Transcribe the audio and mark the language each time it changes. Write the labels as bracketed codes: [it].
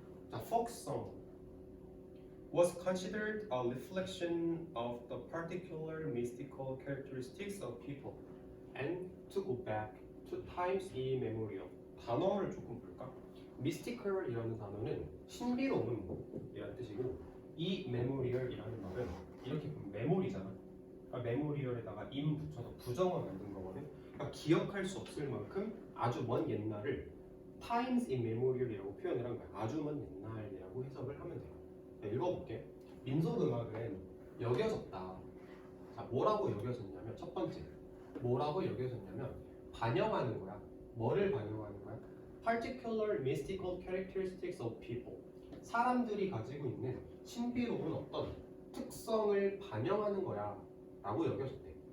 [en] 자, folk song was considered a reflection of the particular mystical characteristics of people and to go back to times immemorial. [ko] 단어를 조금 볼까? mystical이라는 단어는 신비로움이라는 뜻이고 immemorial이라는 말은 이렇게 보면 메모리잖아. 그러니까 메모리얼에다가 임 붙여서 부정어 만든 거거든. 그러니까 기억할 수 없을 만큼 아주 먼 옛날을 times immemorial이라고 표현을 한 거야. 아주 먼 옛날이라고 해석을 하면 돼요. 자, 읽어볼게. 민속음악은 여겨졌다. 자, 뭐라고 여겨졌냐면 첫 번째 뭐라고 여겨졌냐면 반영하는 거야. 뭐를 반영하는 거야? [en] Particular mystical characteristics of people. [ko] 사람들이 가지고 있는 신비로운 어떤 특성을 반영하는 거야 라고 여겨졌대.